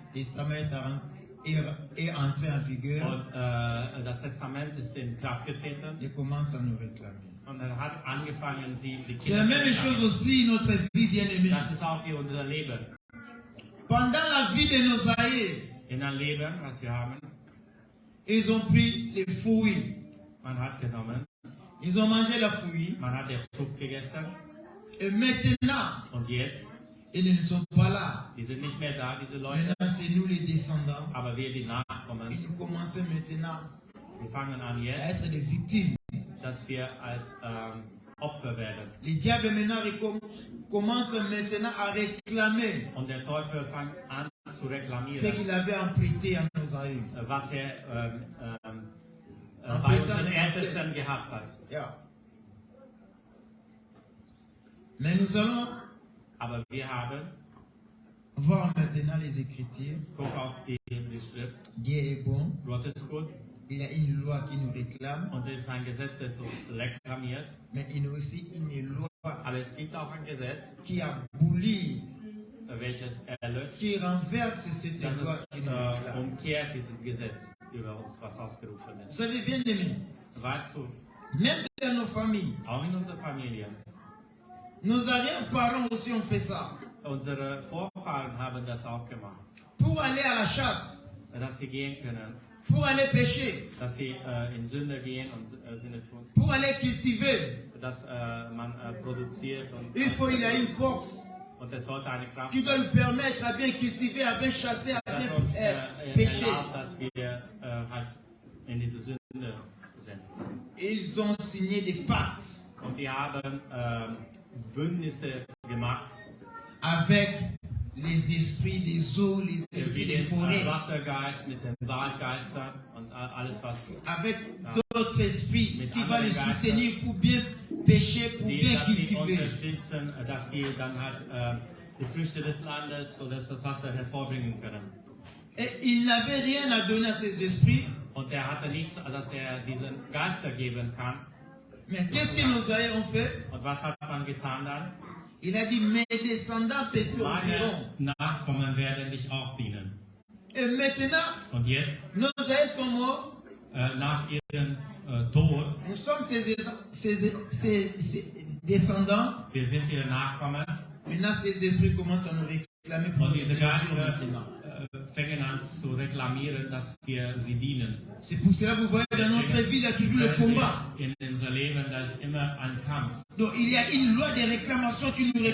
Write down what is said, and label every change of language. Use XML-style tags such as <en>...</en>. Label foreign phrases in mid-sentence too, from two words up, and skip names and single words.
<fr>le testament est entré en vigueur,</fr> <de>und das Testament ist in Kraft getreten</de> <fr>il commence à nous réclamer.</fr> <de>und er hat angefangen, die</de> <fr>C'est la</fr> <de>Kinder</de> <fr>même</fr> <de>zu</de> <fr>chose aussi in notre vie, bien-aimés.</fr> <de>Das ist auch wie unser Leben.</de> <fr>Pendant la vie de nos aïeux,</fr> <de>In ein Leben, was wir haben,</de> <fr>ils ont pris les fruits.</fr> <de>man hat genommen,</de> <fr>Ils ont mangé la fruit.</fr> <de>man hat der Frucht gegessen</de> <fr>Et maintenant,</fr> <de>und jetzt,</de> <fr>ils ne sont pas là.</fr> <de>die sind nicht mehr da, diese Leute,</de> <fr>Maintenant, c'est nous les descendants.</fr> <de>aber wir, die</de> <fr>Et</fr> <de>Nachkommen,</de> <fr>nous commençons maintenant</fr> <de>wir fangen an</de> <fr>à</fr> <de>jetzt,</de> <fr>être des victimes.</fr> <de>dass wir als Opfer werden.</de> <fr>Les diables maintenant commencent maintenant à réclamer</fr> <de>Und der Teufel fängt an zu</de> <fr>ce</fr> <de>reklamieren,</de> <fr>qu'il avait emprunté à nos aïeux.</fr> <de>was er bei unseren Ältesten gehabt hat. Yeah.</de> <fr>Mais nous allons</fr> <de>Aber wir haben,</de> <fr>voir maintenant les Écritures.</fr> <de>guck auf die Schrift,</de> <fr>Dieu est bon.</fr> <de>Gott ist gut</de> <fr>Il y a une loi qui nous réclame.</fr> <de>und es ist ein Gesetz, das uns reklamiert,</de> <fr>Mais il y a aussi une loi</fr> <de>aber es gibt auch ein Gesetz,</de> <fr>qui abolit</fr> <de>welches erlöscht,</de> <fr>qui renverse cette</fr> <de>dass</de> <fr>loi qui nous</fr> <de>es</de> <fr>réclame.</fr> <de>umkehrt dieses Gesetz über uns, was ausgerufen</de> <fr>Vous</fr> <de>ist.</de> <fr>savez bien aimé,</fr> <de>Weißt du,</de> <fr>même dans nos familles,</fr> <de>auch in unserer Familie,</de> <fr>nos arrière-parents aussi ont fait ça.</fr> <de>unsere Vorfahren haben das auch gemacht,</de> <fr>Pour aller à la chasse,</fr> <de>dass sie gehen können,</de> <fr>pour aller pêcher,</fr> <de>dass sie in Sünde gehen und Sünde tun,</de> <fr>pour aller cultiver,</fr> <de>dass man produziert</de> <fr>il faut il y a une force</fr> <de>und es sollte eine Kraft</de> <fr>qui doit nous permettre à bien cultiver, à bien chasser, à</fr> <de>das</de> <fr>bien</fr> <de>uns</de> <fr>pêcher.</fr> <de>erlaubt, dass wir halt in diese Sünde sind.</de> <fr>Ils ont signé des pactes</fr> <de>Und die haben Bündnisse gemacht,</de> <fr>avec les esprits des eaux, les</fr> <de>wie</de> <fr>esprits des</fr> <de>den</de> <fr>forêts,</fr> <de>Wassergeist mit den Waldgeistern und alles, was</de> <fr>avec d'autres esprits</fr> <de>Mit</de> <fr>qui vont</fr> <de>anderen</de> <fr>les</fr> <de>Geistern.</de> <fr>soutenir pour bien pêcher, pour</fr> <de>die,</de> <fr>bien</fr> <de>dass sie</de> <fr>cultiver.</fr> <de>unterstützen, dass sie dann halt die Früchte des Landes oder das Wasser hervorbringen können.</de> <fr>Et il n'avait rien à donner à ces esprits.</fr> <de>Und er hatte nichts, dass er diesen Geister geben kann.</de> <fr>Mais qu'est-ce que nos aïeux ont fait?</fr> <de>Und was hat man getan dann?</de> <fr>Il a dit, mes descendants te serviront.</fr> <de>Meine Nachkommen werden dich auch dienen.</de> <fr>Et maintenant,</fr> <de>Und jetzt,</de> <fr>nos aïeux sont morts.</fr> <de>nach ihrem Tod,</de> <fr>Nous sommes ses descendants.</fr> <de>wir sind ihre Nachkommen.</de> <fr>Maintenant, ces esprits commencent à nous réclamer pour</fr> <de>Und</de> <fr>nous</fr> <de>diese</de> <fr>servir</fr> <de>Geister</de> <fr>maintenant.</fr> <de>fangen an zu reklamieren, dass wir sie dienen.</de> <fr>C'est pour cela que vous voyez dans notre vie, il y a toujours le combat.</fr> <de>In unser Leben, da ist immer ein Kampf.</de> <fr>Donc il y a une loi de réclamation qui nous</fr>